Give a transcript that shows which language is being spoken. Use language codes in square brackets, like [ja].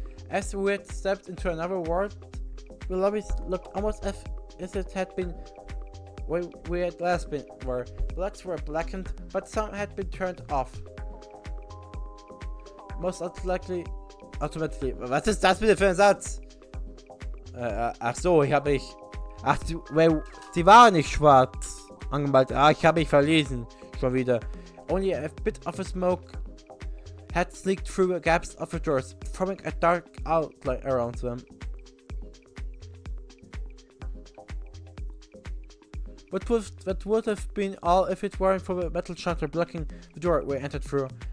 [en] As we had stepped into another world, the lobbies looked almost as it had been where we had last been, where the lights were blackened, but some had been turned off. Most likely automatically. [de] Was ist das bitte für ein Satz? Ach so, ach, die waren nicht schwarz angemalt. Ich habe mich verlesen. Schon wieder. [en] Only a bit of a smoke had sneaked through the gaps of the doors, forming a dark outline around them. That would have been all if it weren't for the metal shutter blocking the door we entered through.